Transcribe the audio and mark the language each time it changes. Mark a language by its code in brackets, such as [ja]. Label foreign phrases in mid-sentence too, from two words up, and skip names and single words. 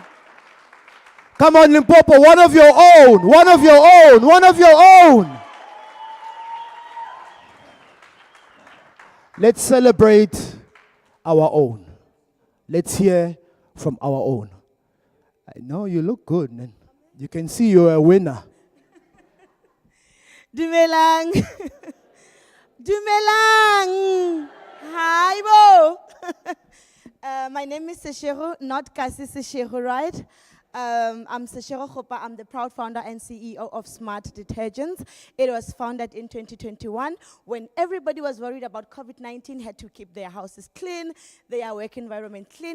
[en] Come on, Limpopo, one of your own, one of your own, one of your own. Let's celebrate our own. Let's hear from our own. I know you look good, man. You can see you're a winner. [nso] Dumelang. Dumelang. [en] Hi, Bo. My name is Seshego, not Kasi Seshego, right? I'm Seshego Hopa. I'm the proud founder and CEO of Smart Detergents. It was founded in 2021 when everybody was worried about COVID-19, had to keep their houses clean, their work environment clean.